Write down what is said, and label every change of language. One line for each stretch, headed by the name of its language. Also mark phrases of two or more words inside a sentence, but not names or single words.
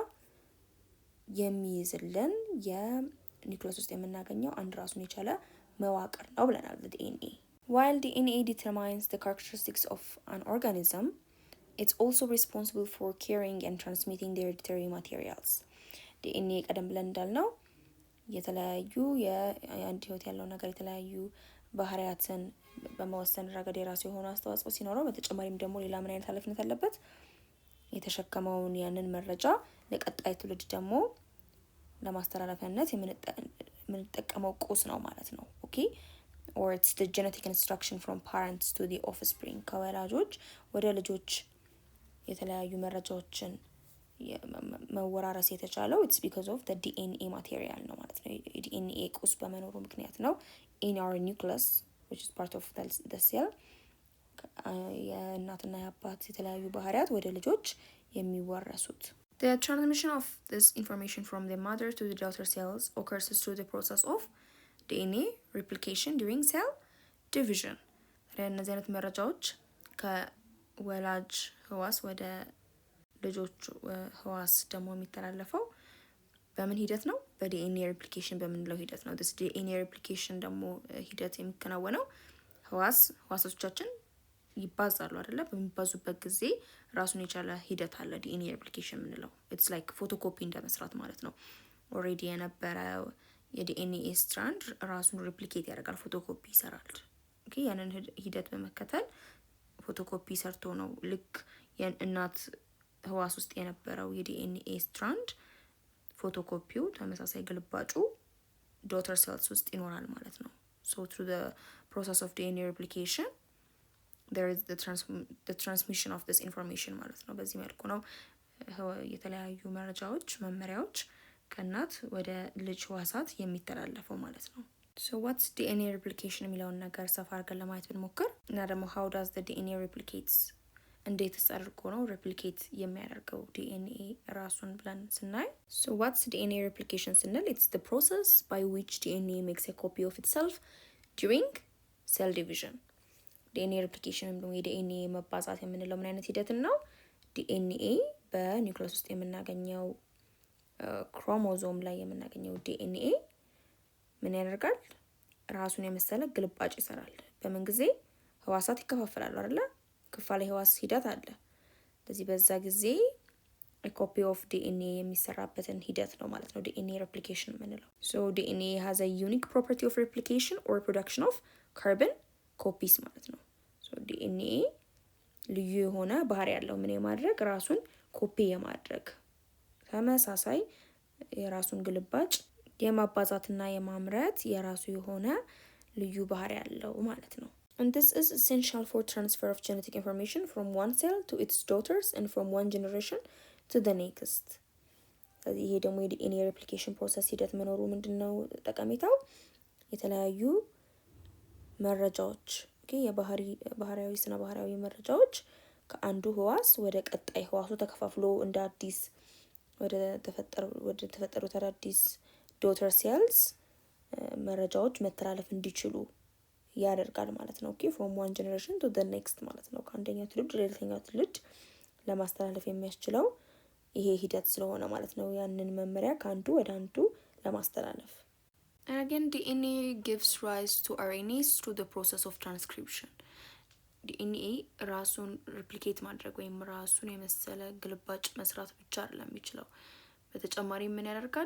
Amharic: የሚይዝልን የኒውክለስ ውስጥ የምናገኘው አንድ ራሱን የቻለ መዋቅር ነው ብለናል
English: DNA። While DNA determines the characteristics of an organism, it's also responsible for carrying and transmitting the hereditary materials.
Amharic: DNA ቀደም ብለን እንዳልነው የተለያዩ የአንድ ህይወት ያለው ነገር የተለያዩ ባህሪያትን በመወሰን ረገድ የራሱ የሆነ አስተዋጽኦ ሲኖረው በተጨማሪም ደግሞ ሌላ ምን አይነት ኃላፊነት አለበት? የተሸከመውን ያንን መረጃ ለቀጣይ ትውልድ ደግሞ ለማስተላለፊያነት የምንጠቀመው ቁስ ነው ማለት ነው። ኦኬ
English: or it's the genetic instruction from parents to the offspring
Amharic: ከወላጆች ወደ ልጆች የተለያዩ መረጃዎችን መወራረስ የተቻለው
English: it's because of the DNA material
Amharic: ነው ማለት ነው። DNA ቁስ በመኖሩ ምክንያት ነው
English: in our nucleus which is part of the cell
Amharic: የእናትና የአባት የተለያዩ ባህሪያት ወደ ልጆች የሚወረሱት።
English: The transmission of this information from the mother to the daughter cells occurs through the process of DNA replication during cell division።
Amharic: እነዚህ አይነት መረጃዎች ከወላጅ ህዋስ ወደ ልጆች ህዋስ ደግሞ የሚተላለፈው በምን ሂደት ነው? በዲኤንኤ ሪፕሊኬሽን በምንለው ሂደት ነው።
English: this DNA replication
Amharic: ደግሞ ሂደት የሚከናወነው ህዋሶቻችን ይባዛሉ አይደለ? በሚባዙበት ጊዜ ራሱን የቻለ ሂደት አለ
English: DNA replication
Amharic: የምንለው።
English: it's like
Amharic: ፎቶኮፒ እንደመስራት ማለት ነው። ኦሬዲ የነበረው የዲኤንኤ ስትራንድ ራሱን ሪፕሊኬት ያደርጋል፣ ፎቶኮፒ ይሰራል። ኦኬ ያንን ሂደት በመከተል ፎቶኮፒ ሰርቶ ነው ልክ የእናት ህዋስ ውስጥ የነበረው የዲኤንኤ ስትራንድ ፎቶኮፒው ተመሳሳይ ግልባጩ
English: daughter cells
Amharic: ውስጥ ይኖራል ማለት ነው።
English: so through the process of DNA replication there is the transmission of this information
Amharic: ማለት ነው። በዚህ መልኩ ነው የተለያዩ መረጃዎች መመሪያዎች ከእናት ወደ ልጅ ህዋሳት የሚተላለፈው ማለት ነው።
English: so what's DNA replication
Amharic: የሚለውን ነገር ሰፋ አድርገን ለማየት ብንሞክር እና ደግሞ
English: how does the DNA replicates
Amharic: እንዴት አድርጎ ነው ሬፕሊኬት የሚያደርገው ዲኤንኤ ራሱን ብለን ስናይ
English: so what's DNA replication
Amharic: ስንል
English: it's the process by which DNA makes a copy of itself during cell division። DNA replication
Amharic: ደግሞ የዲኤንኤ መባዛት የምንለው ምን አይነት ሂደትን ነው? ዲኤንኤ በኒውክለስ ውስጥ የምናገኘው ክሮሞዞም ላይ የምናገኘው ዲኤንኤ ምን ያደርጋል? ራሱን የመሰለ ግልባጭ ይሰራል። በምን ጊዜ? ህዋሳት ይከፋፈላሉ አይደለ? ክፋለ ህዋስ ሂደት አለ። ስለዚህ በዛ ጊዜ
English: copy of DNA
Amharic: የሚሰራበትን ሂደት ነው ማለት ነው
English: DNA replication
Amharic: የምንለው።
English: so DNA has a unique property of replication or production of carbon copies
Amharic: ማለት ነው።
English: so DNA
Amharic: ልዩ የሆነ ባህሪ ያለው ምን የማድረግ ራሱን ኮፒ የማድረግ ተመሳሳይ የራሱን ግልባጭ የማባዛትና የማምረት የራሱ የሆነ ልዩ ባህሪ ያለው ማለት ነው።
English: and this is essential for transfer of genetic information from one cell to its daughters and from one generation to the next።
Amharic: ስለዚህ ይሄ ደግሞ የዲኤንኤ ሬፕሊኬሽን ፕሮሰስ ሂደት መኖሩ ምንድነው ጠቀሜታው? የተለያዩ መረጃዎች የባህሪያዊ ስነ ባህሪያዊ መረጃዎች ከአንዱ ህዋስ ወደ ቀጣይ ህዋሱ ተከፋፍሎ እንደ አዲስ ወደ ተፈጠሩት አዳዲስ
English: daughter cells
Amharic: መረጃዎች መተላለፍ እንዲችሉ ያደርጋል ማለት ነው። ኦኬ
English: from one generation to the next
Amharic: ማለት ነው። ከአንደኛው ትውልድ ወደ ሌላኛው ትውልድ ለማስተላለፍ የሚያስችለው ይሄ ሂደት ስለሆነ ማለት ነው። ያንን መመሪያ ከአንዱ ወደ አንዱ ለማስተላለፍ
English: and again DNA gives rise to RNAs through the process of transcription።
Amharic: ዲኤንኤ ራሱን ሪፕሊኬት ማድረግ ወይም ራሱን የመሰለ ግልባጭ መስራት ብቻ አይደለም የሚችለው። በተጨማሪ ምን ያደርጋል?